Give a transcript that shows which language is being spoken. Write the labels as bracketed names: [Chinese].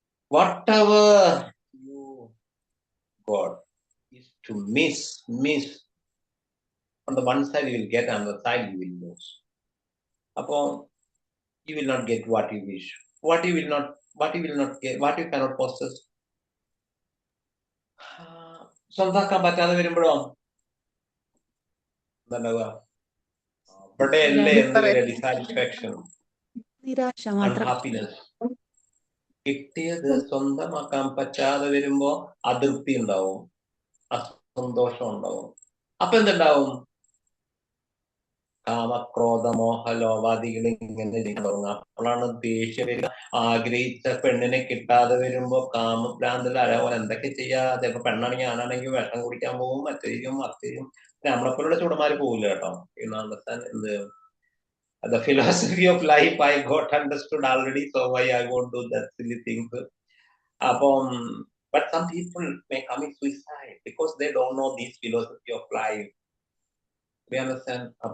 [English] Whatever you got is to miss. On the one side you will get, on the side you will lose. Upon you will not get what you wish. What you will not get, what you cannot possess. [Malayalam] സ്വന്താക്കാൻ പറ്റാതെ വരുമ്പോഴോ എന്താ അവിടെ അല്ലേ എന്ത് dissatisfaction, unhappiness. കിട്ടിയത് സ്വന്തമാക്കാൻ പറ്റാതെ വരുമ്പോ അതൃപ്തി ഉണ്ടാവും, അസന്തോഷം ഉണ്ടാവും. അപ്പൊ എന്തുണ്ടാവും? കാമക്രോധ മോഹ ലോപാദികൾ ഇങ്ങനെ തുടങ്ങും. അപ്പോഴാണ് ദേഷ്യം വരിക. ആഗ്രഹിച്ച പെണ്ണിനെ കിട്ടാതെ വരുമ്പോ കാമഭ്രാന്തല അതേപോലെ എന്തൊക്കെ ചെയ്യാ. ചിലപ്പോ പെണ്ണാണെങ്കിൽ ആണാണെങ്കിൽ വിഷം കുടിക്കാൻ പോകും, മറ്റേക്കും മറിച്ചേക്കും. നമ്മളെപ്പോലുള്ള ചൂടന്മാര് പോകില്ല കേട്ടോ. [English] എന്ത് the philosophy of life I got understood already, so why I won't do that silly things. But some people may commit suicide because they don't know this philosophy of life. We understand.